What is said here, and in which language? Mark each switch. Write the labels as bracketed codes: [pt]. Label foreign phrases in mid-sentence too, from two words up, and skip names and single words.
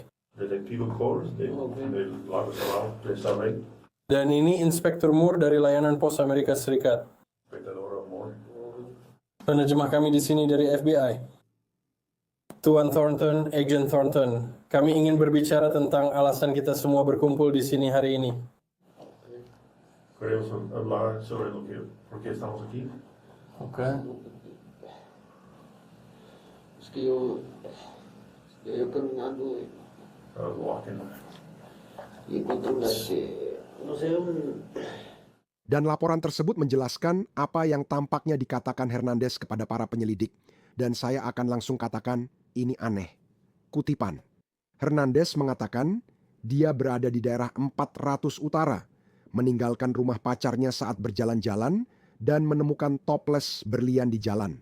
[es] Detective Coles del Lago Salado de Salt Lake. [id] Dan ini Inspektur Moore dari Layanan Pos Amerika Serikat. [es] Espectador Amor. [id] Penerjemah kami di sini dari FBI. Tuan Thornton, Agent Thornton, kami ingin berbicara tentang alasan kita semua berkumpul di sini hari ini. [es] Queremos hablar sobre lo que, por qué estamos aquí. [id] Oke. [es] Es que yo caminando [en] I was walking. [es] y encontré no sé, [id] Dan laporan tersebut menjelaskan apa yang tampaknya dikatakan Hernandez kepada para penyelidik. Dan saya akan langsung katakan, ini aneh. Kutipan. Hernandez mengatakan dia berada di daerah 400 Utara, meninggalkan rumah pacarnya saat berjalan-jalan dan menemukan toples berlian di jalan.